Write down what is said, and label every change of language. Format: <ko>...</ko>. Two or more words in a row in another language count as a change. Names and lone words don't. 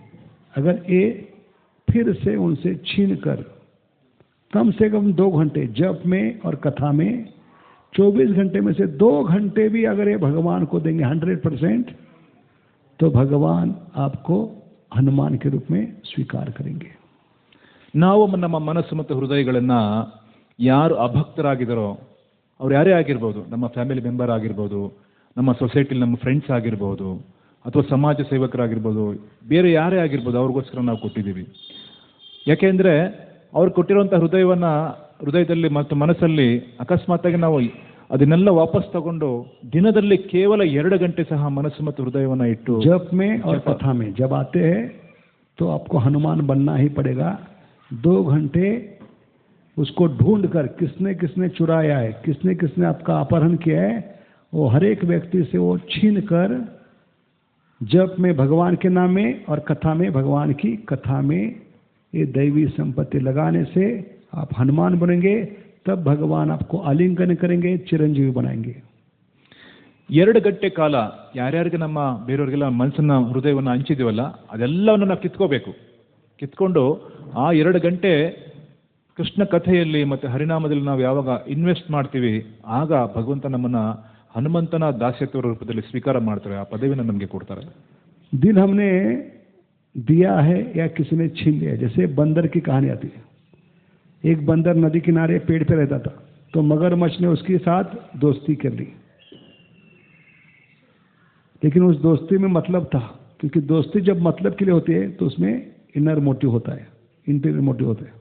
<hi>अगर ये फिर से उनसे छीन कर कम से कम 2 घंटे जप में और कथा में, 24 घंटे में से 2 घंटे भी अगर ये भगवान को देंगे 100%, तो भगवान आपको हनुमान के रूप में स्वीकार करेंगे।</hi> <kn>ನಾವು ನಮ್ಮ ಮನಸ್ಸು ಮತ್ತು ಹೃದಯಗಳನ್ನ ಯಾರು ಅಭಕ್ತರಾಗಿದ್ದಾರೋ ಅವ್ರು ಯಾರೇ ಆಗಿರ್ಬೋದು, ನಮ್ಮ</kn> <en>family member</en> <kn>ಆಗಿರ್ಬೋದು, ನಮ್ಮ ಸೊಸೈಟಿಲಿ ನಮ್ಮ ಫ್ರೆಂಡ್ಸ್ ಆಗಿರ್ಬೋದು, ಅಥವಾ ಸಮಾಜ ಸೇವಕರಾಗಿರ್ಬೋದು, ಬೇರೆ ಯಾರೇ ಆಗಿರ್ಬೋದು, ಅವ್ರಿಗೋಸ್ಕರ ನಾವು ಕೊಟ್ಟಿದ್ದೀವಿ. ಯಾಕೆಂದರೆ ಅವ್ರು ಕೊಟ್ಟಿರುವಂಥ ಹೃದಯದಲ್ಲಿ ಮತ್ತು ಮನಸ್ಸಲ್ಲಿ ಅಕಸ್ಮಾತ್ತಾಗಿ ನಾವು ಅದನ್ನೆಲ್ಲ ವಾಪಸ್ ತಗೊಂಡು ದಿನದಲ್ಲಿ ಕೇವಲ 2 ಗಂಟೆ ಸಹ ಮನಸ್ಸು ಮತ್ತು ಹೃದಯವನ್ನು ಇಟ್ಟು</kn> <hi>जप में और कथा में जब आते हैं तो आपको हनुमान बनना ही पड़ेगा। 2 घंटे उसको ढूंढ कर किसने किसने चुराया है, किसने किसने आपका अपहरण किया है, वो हर एक व्यक्ति से वो छीन कर जप में भगवान के नाम में और कथा में भगवान की कथा में ये दैवी संपत्ति लगाने से आप हनुमान बनेंगे। तब भगवान आपको आलिंगन करेंगे, चिरंजीवी बनाएंगे।</hi> <kn>2 ಗಂಟೆ ಕಾಲ ಯಾರ್ಯಾರಿಗೆ ನಮ್ಮ ಬೇರೆಯವ್ರಿಗೆಲ್ಲ ಮನಸ್ಸನ್ನ ಹೃದಯವನ್ನು ಹಂಚಿದೀವಲ್ಲ ಅದೆಲ್ಲವನ್ನು ನಾವು ಕಿತ್ಕೊಂಡು ಆ 2 ಗಂಟೆ ಕೃಷ್ಣ ಕಥೆಯಲ್ಲಿ ಮತ್ತು ಹರಿನಾಮದಲ್ಲಿ ನಾವು ಯಾವಾಗ ಇನ್ವೆಸ್ಟ್ ಮಾಡ್ತೀವಿ ಆಗ ಭಗವಂತ ನಮ್ಮನ್ನ ಹನುಮಂತನ ದಾಸ್ಯತ್ವ ರೂಪದಲ್ಲಿ ಸ್ವೀಕಾರ ಮಾಡ್ತಾರೆ, ಆ ಪದವಿನ ನಮಗೆ ಕೊಡ್ತಾರೆ.</kn> <hi>दिल हमने दिया है या किसी ने छीन लिया है। जैसे बंदर की कहानी आती है। एक बंदर नदी किनारे पेड़ पे रहता था, तो मगरमच्छ ने उसके साथ दोस्ती कर ली। लेकिन उस दोस्ती में मतलब था, क्योंकि दोस्ती जब मतलब के लिए होती है तो उसमें</hi> <en>inner motive</en> <hi>होता है,</hi> <en>interior motive</en> <hi>होता है।</hi>